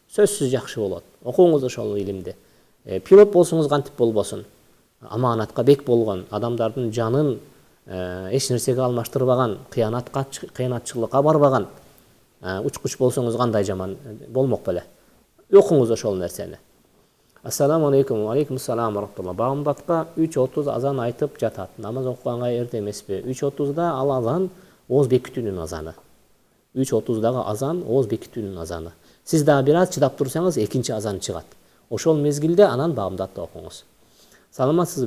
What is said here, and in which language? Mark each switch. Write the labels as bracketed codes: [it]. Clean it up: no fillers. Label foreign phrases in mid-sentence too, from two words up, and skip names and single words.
[ky] Сөзсүз жакшы болот. Окуңуз ошол илимди. Пилот болсоңуз кантип болбосун. Аманатка бек болгон, адамдардын жанын эч нерсеге алмаштырбаган, кыянатчылыкка барбаган учкуч болсоңуз кандай жаман болмок беле. Окуңуз ошол нерсени. [ar] السلام عليكم. عليكم السلام ورحمة الله. [ky] Багымдатка 3:30 азан айтып жатат. Намаз окуганга эрте эмеспи? 3:30да ал азан ооз бекитүүнүн азаны. 3:30дагы азан ооз бекитүүнүн азаны. Сиз дагы бир аз чыдап турсаңыз, экинчи азан чыгат. Ошол мезгилде анан багымдатты окуңуз. Саламатсызбы?